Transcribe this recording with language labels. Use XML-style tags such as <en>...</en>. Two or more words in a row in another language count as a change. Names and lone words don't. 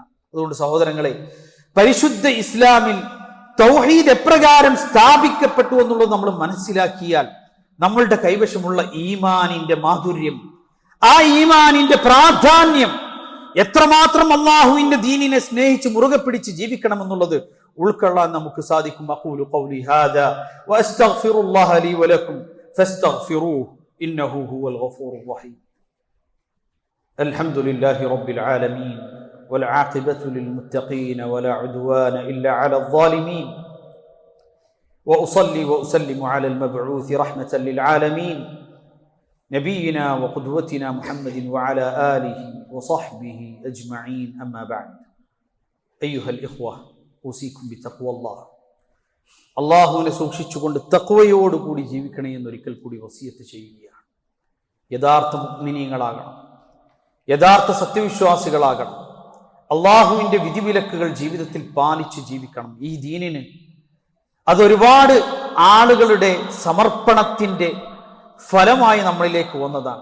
<ml>അതുകൊണ്ട് സഹോദരങ്ങളെ, പരിശുദ്ധ ഇസ്ലാമിൽ തൗഹീദ് എപ്രകാരം സ്ഥാപിക്കപ്പെട്ടു എന്നുള്ളത് നമ്മൾ മനസ്സിലാക്കിയാൽ നമ്മളുടെ കൈവശമുള്ള ഈമാനിന്റെ മാധുര്യം, ആ ഈമാനിന്റെ പ്രാധാന്യം, എത്രമാത്രം അള്ളാഹുവിന്റെ ദീനിനെ സ്നേഹിച്ച് മുറുകെ പിടിച്ച് ജീവിക്കണമെന്നുള്ളത് ഉൾക്കൊള്ളാൻ നമുക്ക് സാധിക്കും.</ml> <ar>أقول قولي هذا وأستغفر الله لي ولكم فاستغفروه إنه هو الغفور الرحيم. الحمد لله رب العالمين والعاقبة للمتقين ولا عدوان إلا على الظالمين وأصلي وأسلم على المبعوث رحمة للعالمين نبينا وقدوتنا محمد وعلى آله وصحبه أجمعين. أما بعد أيها الإخوة أوصيكم بتقوى الله.</ar> <ml>അള്ളാഹുവിനെ സൂക്ഷിച്ചുകൊണ്ട് തഖ്വയോടുകൂടി ജീവിക്കണേ എന്നൊരിക്കൽ കൂടി വസിയത്ത് ചെയ്യുകയാണ്. യഥാർത്ഥ മുഅ്മിനീങ്ങളാകണം, യഥാർത്ഥ സത്യവിശ്വാസികളാകണം. അള്ളാഹുവിന്റെ വിധിവിലക്കുകൾ ജീവിതത്തിൽ പാലിച്ച് ജീവിക്കണം. ഈ ദീനിന് അതൊരുപാട് ആളുകളുടെ സമർപ്പണത്തിന്റെ ഫലമായി നമ്മളിലേക്ക് വന്നതാണ്.</ml>